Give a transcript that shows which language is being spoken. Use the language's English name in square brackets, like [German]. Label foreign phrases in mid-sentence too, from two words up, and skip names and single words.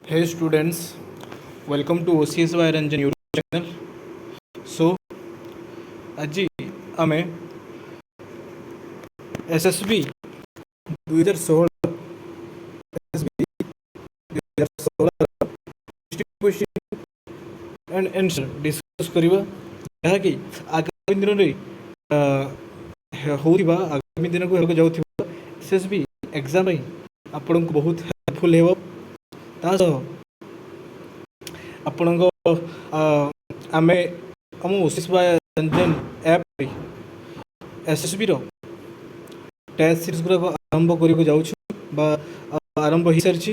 [English] Hey students, welcome to OCS by Ranjan YouTube channel. So, [Odia] ଆଜି ଆମେ SSB 2016 SSB 2016 [English] question and answer discuss [Odia] କରିବା ଯାହାକି ଆଗାମୀ ଦିନରେ ହେଉଥିବା ଆଗାମୀ ଦିନକୁ ହେବାକୁ ଯାଉଥିବା SSB ଏକ୍ଜାମ୍ ପାଇଁ ଆପଣଙ୍କୁ ବହୁତ ହେଲ୍ପଫୁଲ୍ ହେବ। ତା ସହ ଆପଣଙ୍କ ଆମେ ଆମ OCS by Ranjan ଆପ୍ରେ SSBର ଟେଷ୍ଟ ସିରିଜ୍ ଗୁଡ଼ାକ ଆରମ୍ଭ କରିବାକୁ ଯାଉଛୁ ବା ଆରମ୍ଭ ହୋଇସାରିଛି।